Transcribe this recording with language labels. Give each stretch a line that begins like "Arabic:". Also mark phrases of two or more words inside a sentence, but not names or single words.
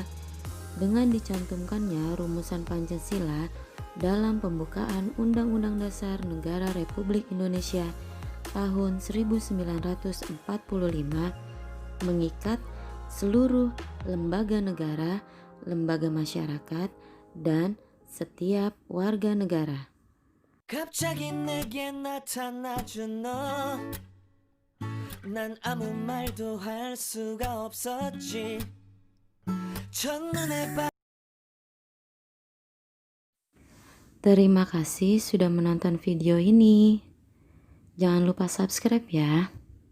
Indonesian: Dengan dicantumkannya rumusan Pancasila dalam pembukaan Undang-Undang Dasar Negara Republik Indonesia tahun 1945 mengikat seluruh lembaga negara, lembaga masyarakat, dan setiap warga negara.
Korean: 갑자기 내게 나타나준 너, 난 아무 말도 할 수가 없었지. 첫눈에
Indonesian: Terima kasih sudah menonton video ini. Jangan lupa subscribe ya.